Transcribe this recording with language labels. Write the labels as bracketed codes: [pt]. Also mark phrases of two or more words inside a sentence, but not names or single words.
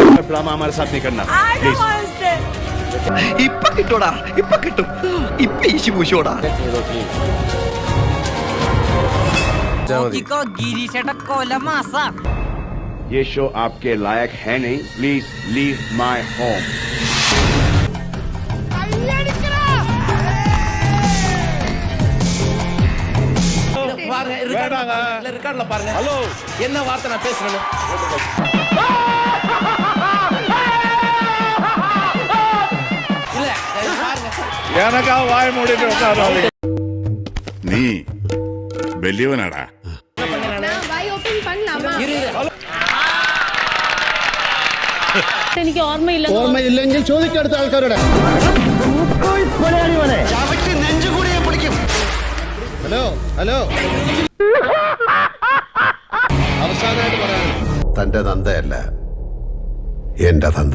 [hi] ड्रामा हमारे साथ नहीं करना प्लीज। [ml] ഇപ്പൊ കിട്ടൂടാ, ഇപ്പൊ കിട്ടും, ഇപ്പൊ ഈശി പൂശോടാ. [hi] ये शो आपके लायक है नहीं, [en] please leave my home. [ta] ஹலோ, என்ன வார்த்தை நான் பேசுறேன்னு எனக்கா வாய் மூடிட்டு உட்காராதீங்க. [ml] നീ വലിയവനാടാ. എനിക്ക് ഓർമ്മയില്ല. ഓർമ്മയില്ലെങ്കിൽ ചോദിക്കടുത്ത ആൾക്കാരുടെ. ഹലോ ഹലോ, അവസാനമായിട്ട് പറയാം, തന്റെ തന്തയല്ല എന്റെ തന്ത.